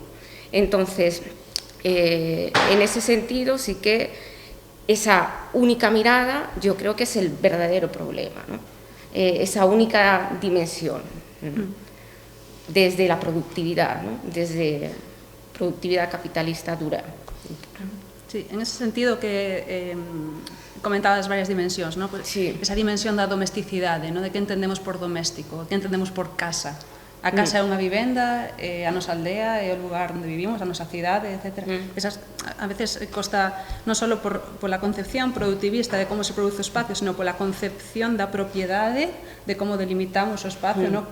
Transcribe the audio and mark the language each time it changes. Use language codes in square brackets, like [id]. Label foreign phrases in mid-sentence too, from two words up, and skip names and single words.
[es] Entonces, en ese sentido, sí que esa única mirada yo creo que es el verdadero problema, ¿no? Esa única dimensión. desde la productividad, ¿no? Desde productividad capitalista dura. Sí, en ese sentido que comentabas varias dimensións, ¿no? Sí. [gl] Esa dimensión da domesticidade, ¿no? De que entendemos por doméstico, que entendemos por casa. A casa é unha vivenda, a nosa aldea, é o lugar onde vivimos, a nosa cidade, etc. Esas, a veces costa non só pola concepción productivista de como se produce o espacio, sino pola concepción da propiedade, de como delimitamos o espacio, ¿no?